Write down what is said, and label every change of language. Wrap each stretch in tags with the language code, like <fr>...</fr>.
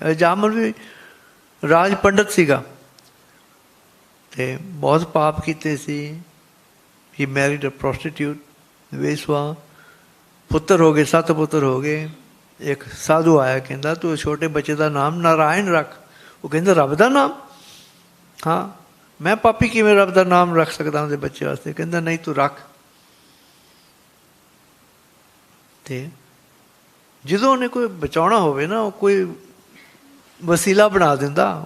<pa>Ajamal भी राज पंडित ਸੀਗਾ ਤੇ ਬਹੁਤ ਪਾਪ ਕੀਤੇ ਸੀ।</pa> <en>He married a prostitute, ਵੇਸਵਾ।</en> <pa>ਪੁੱਤਰ ਹੋ ਗਏ, 7 ਪੁੱਤਰ ਹੋ ਗਏ। ਇੱਕ ਸਾਧੂ ਆਇਆ, ਕਹਿੰਦਾ ਤੂੰ ਛੋਟੇ ਬੱਚੇ ਦਾ ਨਾਮ ਨਾਰਾਇਣ ਰੱਖ। ਉਹ ਕਹਿੰਦਾ ਰੱਬ ਦਾ ਨਾਮ? ਹਾਂ, ਮੈਂ ਪਾਪੀ ਕਿਵੇਂ ਰੱਬ ਦਾ ਨਾਮ ਰੱਖ ਸਕਦਾ ਉਹਦੇ ਬੱਚੇ ਵਾਸਤੇ? ਕਹਿੰਦਾ ਨਹੀਂ, ਤੂੰ ਰੱਖ। ਤੇ ਜਦੋਂ ਉਹਨੇ ਕੋਈ ਬਚਾਉਣਾ ਹੋਵੇ ਨਾ, ਉਹ ਕੋਈ ਵਸੀਲਾ ਬਣਾ ਦਿੰਦਾ।</pa>